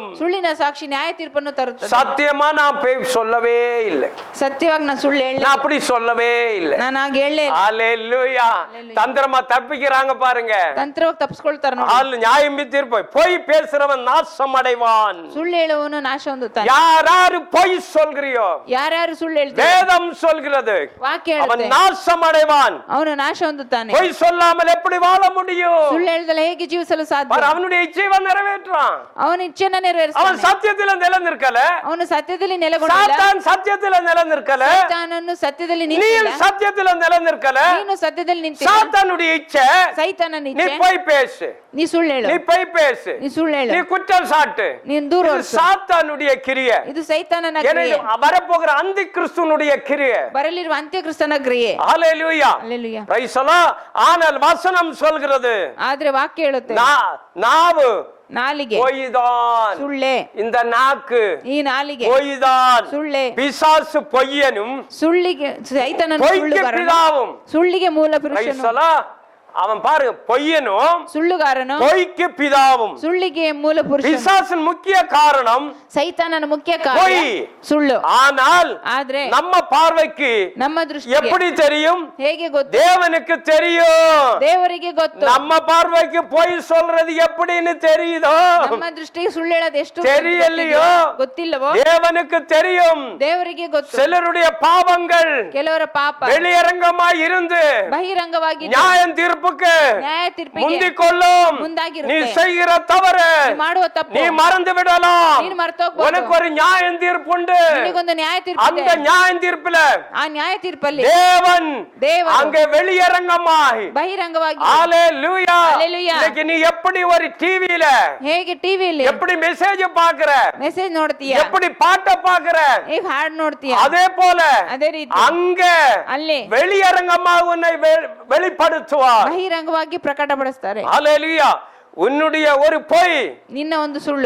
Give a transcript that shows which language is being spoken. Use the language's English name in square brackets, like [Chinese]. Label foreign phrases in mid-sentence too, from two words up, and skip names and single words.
[Kannada] ಸುಳ್ಳಿನ ಸಾಕ್ಷಿ ನ್ಯಾಯ ತೀರ್ಪನ್ನು ತರುತ್ತದೆ. [Tamil] சத்தியமா நான் போய் சொல்லவே இல்லை. [Kannada] ಸತ್ಯವಾಗಿ ನಾನು ಸುಳ್ಳು ಹೇಳಲಿಲ್ಲ. [Tamil] நான் அப்படி சொல்லவே இல்லை. [Kannada] ನಾನು ಹಾಗೆ ಹೇಳಲೇ ಇಲ್ಲ. [Tamil] ஹalleluya. தந்திரமா தப்பிக்கிறாங்க பாருங்க. [Kannada] ತಂತ್ರವಾಗಿ ತಪ್ಪಿಸ್ಕೊಳ್ತಾರೆ ನೋಡಿ. [Tamil] ஆள் நியாயம் தீர்ப்பை பொய் பேசுறவன் நாசம் அடைவான். [Kannada] ಸುಳ್ಳು ಹೇಳುವವನು ನಾಶ ಹೊಂದುತ್ತಾನೆ. [Tamil] யாராரு பொய் சொல்கிறியோ, [Kannada] ಯಾರ್ಯಾರು ಸುಳ್ಳು ಹೇಳ್ತಾರೆ, [Tamil] வேதம் சொல்கிறது, [Kannada] ವಾಕ್ಯ [Tamil] அவன் [Kannada] ಹೇಳುತ್ತೆ, [Tamil] நாசம் அடைவான். [Kannada] ಅವನು ನಾಶ ಹೊಂದುತ್ತಾನೆ. [Tamil] பொய் சொல்லாமல் எப்படி வாழ முடியும்? [Kannada] ಸುಳ್ಳು ಹೇಳ್ದಲ್ಲ ಹೇಗೆ ಜೀವಿಸಲು ಸಾಧ್ಯ? [Tamil] அவனுடைய இச்சையை நிறைவேற்றான். [Kannada] ಅವನ ಇಚ್ಛೆನ [Tamil] அவன் [Kannada] ನೆರವೇರಿಸ್ತಾನೆ. [Tamil] சத்தியத்துல நிலைநிற்கல. [Kannada] ಅವನು ಸತ್ಯದಲ್ಲಿ ನೆಲೆಗೊಂಡಿಲ್ಲ. [Tamil] சாத்தான் சத்தியத்துல நிலைநிற்கல. [Kannada] ಸೈತಾನನು ಸತ್ಯದಲ್ಲಿ [Tamil] நீ [Kannada] ನಿಂತಿಲ್ಲ. [Tamil] சத்தியத்துல நிலைநிற்கல. [Kannada] ನೀನು ಸತ್ಯದಲ್ಲಿ ನಿಂತಿಲ್ಲ. [Tamil] சாத்தானுடைய இச்சை [Kannada] ಸೈತಾನನ [Tamil] நீ [Kannada] ಇಚ್ಛೆ [Tamil] போய் பேசு, [Kannada] ನೀ ಸುಳ್ಳು ಹೇಳು. [Tamil] நீ போய் பேசு, [Kannada] ನೀ ಸುಳ್ಳು ಹೇಳು. [Tamil] நீ குற்றம் சாட்டு. [Kannada] ನೀನು ದೂರ [Tamil] இது [Kannada] ಓಡಿಸು. [Tamil] சாத்தானுடைய கிரியை. [Kannada] ಇದು ಸೈತಾನನ [Tamil] ஏன்னா [Kannada] ಕ್ರಿಯೆ. [Tamil] இது வரப்போகிற அந்தி கிறிஸ்துனுடைய கிரியை. [Kannada] ಬರಲಿರುವ ಅಂತ್ಯಕ್ರಿಸ್ತನ ಕ್ರಿಯೆ. [Tamil] ஹல்லேலூயா. அல்லேலூயா. [English] praise the lord. [Tamil] ஆனால் வசனம் சொல்கிறது, [Kannada] ಆದ್ರೆ ವಾಕ್ಯ ಹೇಳುತ್ತೆ, [Tamil] நாவு [Kannada] ನಾಲಿಗೆ [Tamil] பொய்தான். [Kannada] ಸುಳ್ಳೆ. [Tamil] இந்த நாக்கு [Kannada] ಈ ನಾಲಿಗೆ [Tamil] பொய்தான். [Kannada] ಸುಳ್ಳೆ. [Tamil] பிசாசு பொய்யனும் [Kannada] ಸುಳ್ಳಿಗೆ ಸೈತಾನನ [Tamil] பொய்க்கு [Kannada] ಸುಳ್ಳುಗಾರನು. [Tamil] பிதாவும். [Kannada] ಸುಳ್ಳಿಗೆ ಮೂಲ [English] பிரைஸ் [Kannada] ಪುರುಷನು. [English] the lord. [Tamil] அவன் பாருங்க, பொய்யனும் [Kannada] ಸುಳ್ಳುಗಾರನು [Tamil] பொய்க்கு பிதாவும். [Kannada] ಸುಳ್ಳಿಗೆ ಮೂಲ ಪುರುಷನು. [Tamil] பிசாசின் முக்கிய காரணம் [Kannada] ಸೈತಾನನ ಮುಖ್ಯ ಕಾರ್ಯ [Tamil] பொய். [Kannada] ಸುಳ್ಳು. [Tamil] ஆனால் [Kannada] ಆದ್ರೆ [Tamil] நம்ம பார்வைக்கு [Kannada] ನಮ್ಮ ದೃಷ್ಟಿಗೆ [Tamil] எப்படி தெரியும்? [Kannada] ಹೇಗೆ ಗೊತ್ತು? [Tamil] தேவனுக்கு தெரியும். [Kannada] ದೇವರಿಗೆ ಗೊತ್ತು. [Tamil] நம்ம பார்வைக்கு பொய் சொல்றது எப்படின்னு தெரியுதோ, [Kannada] ನಮ್ಮ ದೃಷ್ಟಿಗೆ ಸುಳ್ಳು ಹೇಳೋದು ಎಷ್ಟು [Tamil] தெரியலையோ, [Kannada] ಗೊತ್ತಿಲ್ಲವೋ [Tamil] தேவனுக்கு தெரியும். [Kannada] ದೇವರಿಗೆ ಗೊತ್ತು. [Tamil] சிலருடைய பாவங்கள் [Kannada] ಕೆಲವರ ಪಾಪ [Tamil] வெளியரங்கமாய் இருந்து [Kannada] ಬಹಿರಂಗವಾಗಿ [Tamil] நியாயம் தீர்ப்புக்கு [Kannada] ನ್ಯಾಯ ತೀರ್ಪಿಗೆ [Tamil] முந்திக் கொள்ளும். நீ [Kannada] ಮುಂದಾಗಿರುತ್ತೆ. [Tamil] செய்கிற தவறு [Kannada] ನೀ ಮಾಡುವ ತಪ್ಪು [Tamil] நீ மறந்து விடலாம். [Kannada] ನೀನು ಮರ್ತೋಗ್ಬೋದು. [Tamil] உனக்கு ஒரு நியாயம் தீர்ப்புண்டு. [Kannada] ನಿನಗೊಂದು ನ್ಯಾಯ ತೀರ್ಪಿದೆ. [Tamil] அந்த நியாயம் தீர்ப்புல [Kannada] ಆ ನ್ಯಾಯ ತೀರ್ಪಲ್ಲಿ [Tamil] தேவன் [Kannada] ದೇವರು [Tamil] அங்கே வெளியரங்கமாய். [Kannada] ಬಹಿರಂಗವಾಗಿ [Tamil] ஹல்லேலூயா. ஹல்லேலூயா. இன்னைக்கு நீ எப்படி ஒரு டிவில [Kannada] ಹೇಗೆ ಟಿವಿಯಲ್ಲಿ [Tamil] எப்படி மெசேஜ் பாக்குற, [Kannada] ಮೆಸೇಜ್ ನೋಡ್ತೀಯ, [Tamil] எப்படி பாட்ட பாக்குற, [Kannada] ಹೇಗೆ ಹಾಡು ನೋಡ್ತೀಯ, [Tamil] அதே போல [Kannada] ಅದೇ ರೀತಿ [Tamil] அங்க [Kannada] ಅಲ್ಲಿ [Tamil] வெளியரங்கமாக உன்னை வெளிப்படுத்துவார். [Kannada] ಬಹಿರಂಗವಾಗಿ ಪ್ರಕಟಪಡಿಸ್ತಾರೆ. [Tamil] ஹல்லேலூயா. உன்னுடைய ஒரு பொய், [Kannada] ನಿನ್ನ ಒಂದು ಸುಳ್ಳು,